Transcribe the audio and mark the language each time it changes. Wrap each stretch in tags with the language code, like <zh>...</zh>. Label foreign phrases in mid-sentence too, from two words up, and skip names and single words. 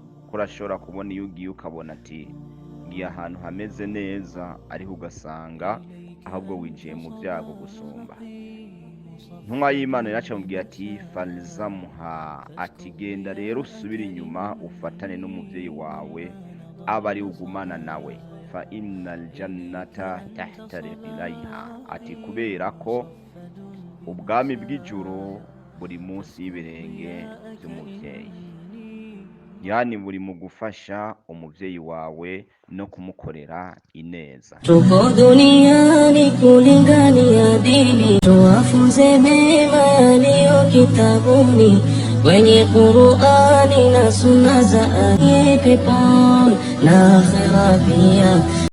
<rn>Kurashobora kubona iyo ugiye ukabona ati ngiye ahantu hameze neza, ariko ugasanga ahubwo wijiye mu vyago gusumba. Ntumwa y'Imana yacamubwiye ati falzamha, ati genda rero usubira inyuma ufatane n'umuvyeyi wawe aba ari ugumana nawe,</rn> <ar>فإن الجنة تحت رجليها.</ar> <rn>Ati kubera ko ubwami bw'ijuru buri munsi y'ibirenge by'umuvyeyi, yani buri mu gufasha umuvyeyi wawe no kumukorera ineza.</rn> <sw>Tuko duniani kulingania dini, tuwafunze mema yaliyo kitabuni, kwenye Qur'ani na sunna za peponi na akhera pia.</sw>